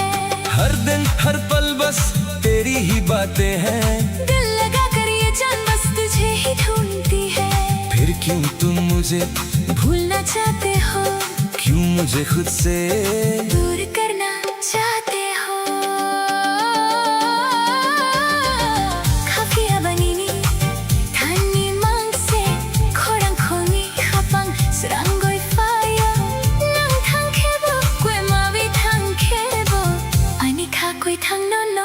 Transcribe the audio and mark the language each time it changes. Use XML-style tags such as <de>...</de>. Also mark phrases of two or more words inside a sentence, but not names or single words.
<hi>हर दिन हर पल बस तेरी ही बातें हैं दिल लगा कर ये जान बस क्यों तुम मुझे भूलना चाहते हो, क्यों मुझे खुद से दूर करना चाहते हो.</hi> <trp>Kafiya banini Thani mangse Khorang khoni Khapang Serangoi fire Nang thang khebo Kwe mawi thang khebo Ani kha koi thang no no</trp>